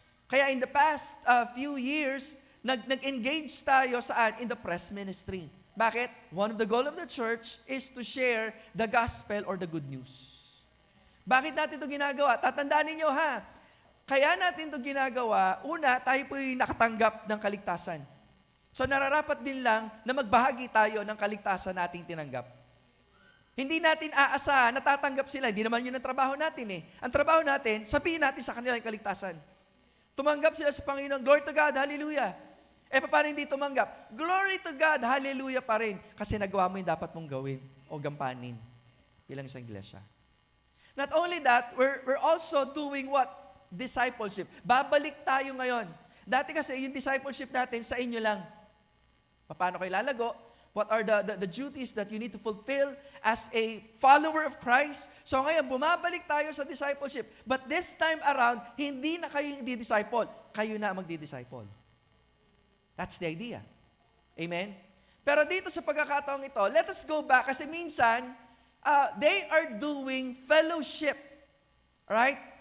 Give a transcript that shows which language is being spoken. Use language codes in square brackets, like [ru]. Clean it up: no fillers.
[en] Kaya in the past few years, [tl] nag-engage tayo saan? [en] In the press ministry. Bakit? One of the goal of the church is to share the gospel or the good news. [tl] Bakit natin ito ginagawa? Tatandaan ninyo kaya natin ito ginagawa, una, tayo po'y nakatanggap ng kaligtasan. So nararapat din lang na magbahagi tayo ng kaligtasan nating tinanggap. Hindi natin aasahan, natatanggap sila, hindi naman yun ang trabaho natin Ang trabaho natin, sabihin natin sa kanila yung kaligtasan. Tumanggap sila sa Panginoon, [en] glory to God, hallelujah. [tl] Paano hindi tumanggap? [en] Glory to God, hallelujah [tl] pa rin. Kasi nagawa mo yung dapat mong gawin o gampanin bilang isang iglesia. [en] Not only that, we're also doing what? [tl] Discipleship. Babalik tayo ngayon. Dati kasi yung discipleship natin sa inyo lang. Paano kayo lalago? [en] What are the duties that you need to fulfill as a follower of Christ? [tl] So ngayon, bumabalik tayo sa discipleship. [en] But this time around, [tl] hindi na kayo di-disciple. Kayo na magdi-disciple. [en] That's the idea. [tl] Amen? Pero dito sa pagkakataong ito, [en] let us go back [tl] kasi minsan, [en] they are doing fellowship. Right?